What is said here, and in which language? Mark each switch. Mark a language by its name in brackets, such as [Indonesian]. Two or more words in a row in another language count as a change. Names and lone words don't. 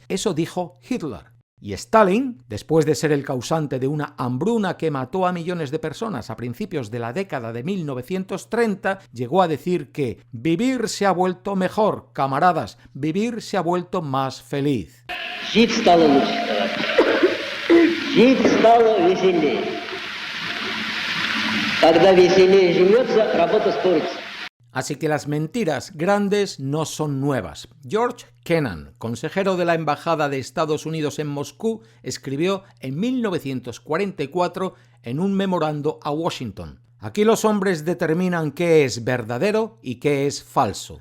[Spanish] Eso dijo Hitler. Y Stalin, después de ser el causante de una hambruna que mató a millones de personas a principios de la década de 1930, llegó a decir que vivir se ha vuelto mejor, camaradas, vivir se ha vuelto más feliz. [Russian] Жить стало лучше. Жить стало веселее. Когда веселее живется, работа спорится. [Spanish] Así que las mentiras grandes no son nuevas. George Kennan, consejero de la Embajada de Estados Unidos en Moscú, escribió en 1944 en un memorando a Washington: aquí los hombres determinan qué es verdadero y qué es falso.